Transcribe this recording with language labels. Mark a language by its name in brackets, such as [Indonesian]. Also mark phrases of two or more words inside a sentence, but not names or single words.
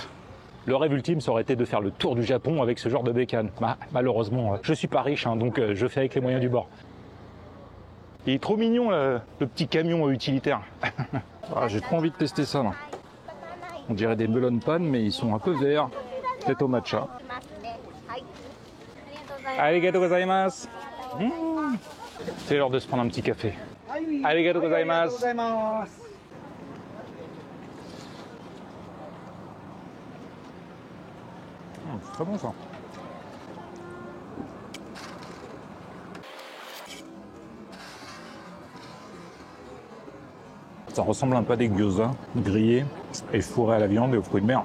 [French] Le rêve ultime, ça aurait été de faire le tour du Japon avec ce genre de bécane. Bah, malheureusement, je suis pas riche, hein, donc je fais avec les moyens du bord. Il est trop mignon, le petit camion utilitaire. Ah, j'ai trop envie de tester ça, là. On dirait des melon pan, mais ils sont un peu verts. Peut-être au matcha. [Japanese] ありがとうございます. [French] C'est l'heure de se prendre un petit café. [Japanese] ありがとうございます. [French] C'est très bon ça. Ça ressemble un peu à des gyoza grillés et fourrés à la viande et aux fruits de mer.